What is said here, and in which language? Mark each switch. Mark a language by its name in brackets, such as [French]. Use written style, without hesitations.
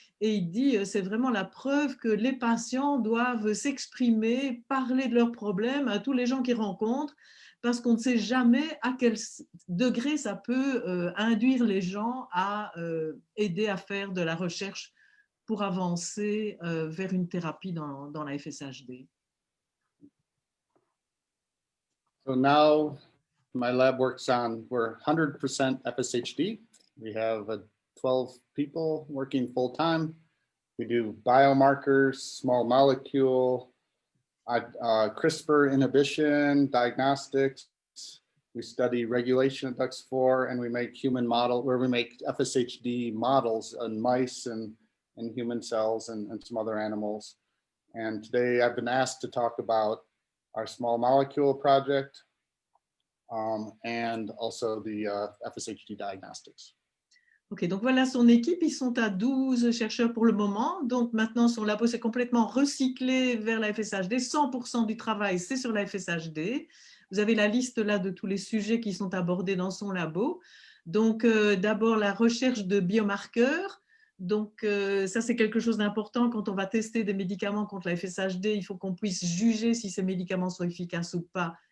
[French] Et il dit c'est vraiment la preuve que les patients doivent s'exprimer, parler de leurs problèmes à tous les gens qu'ils rencontrent, parce qu'on ne sait jamais à quel degré ça peut induire les gens à aider à faire de la recherche pour avancer vers une thérapie dans la FSHD. [English] So now my lab works on, we're 100% FSHD. We have 12 people working full time. We do biomarkers, small molecule, CRISPR inhibition, diagnostics. We study regulation of DUX4, and we make FSHD models on mice and human cells and some other animals. And today I've been asked to talk about our small molecule project and also the FSHD diagnostics. [French] Ok, donc voilà son équipe, ils sont à 12 chercheurs pour le moment. Donc maintenant, son labo s'est complètement recyclé vers la FSHD. 100% du travail, c'est sur la FSHD. Vous avez la liste là de tous les sujets qui sont abordés dans son labo. Donc d'abord, la recherche de biomarqueurs. Donc ça, c'est quelque chose d'important quand on va tester des médicaments contre la FSHD. Il faut qu'on puisse juger si ces médicaments sont efficaces ou pas.